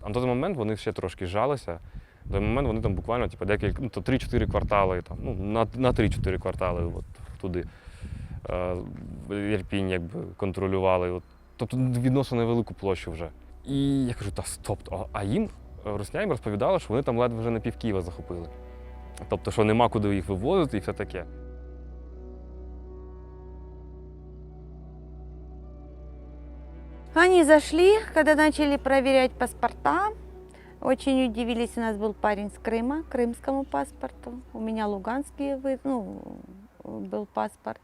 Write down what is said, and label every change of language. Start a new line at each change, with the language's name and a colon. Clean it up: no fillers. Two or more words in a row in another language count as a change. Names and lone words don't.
Ukrainian: А на той момент вони ще трошки зжалися. На той момент вони там буквально 3-4 квартали, на 3-4 квартали от, туди Ірпінь якби контролювали. Тобто відносно невелику площу вже. І я кажу, стоп, а їм, русня розповідали, що вони там ледве вже на пів Києва захопили. Тобто, що нема куди їх вивозити і все таке.
Russian: Они зашли, когда начали проверять паспорта. Очень удивились, у нас был парень с Крыма, крымскому паспорту. У меня луганский был паспорт.